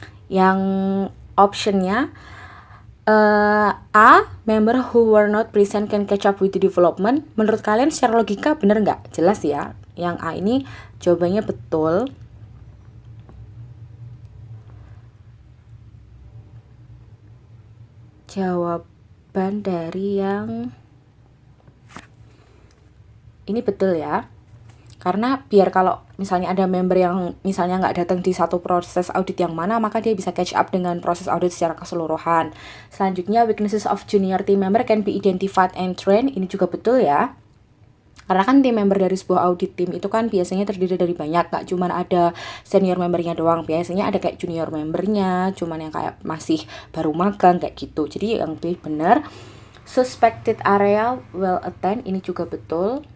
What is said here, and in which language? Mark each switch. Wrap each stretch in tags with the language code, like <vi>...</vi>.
<id>Yang optionnya A,</id> <en>member who were not present can catch up with the development.</en> <id>Menurut kalian secara logika bener nggak? Jelas ya, yang A ini jawabannya betul. Jawaban dari yang ini betul ya. Karena biar kalau misalnya ada member yang misalnya nggak datang di satu proses audit yang mana, maka dia bisa catch up dengan proses audit secara keseluruhan. Selanjutnya,</id> <en>weaknesses of junior team member can be identified and trained.</en> <id>Ini juga betul ya. Karena kan tim member dari sebuah audit tim itu kan biasanya terdiri dari banyak, nggak cuma ada senior membernya doang. Biasanya ada kayak junior membernya, cuman yang kayak masih baru magang kayak gitu. Jadi yang benar, suspected area well attend, ini juga betul.</id>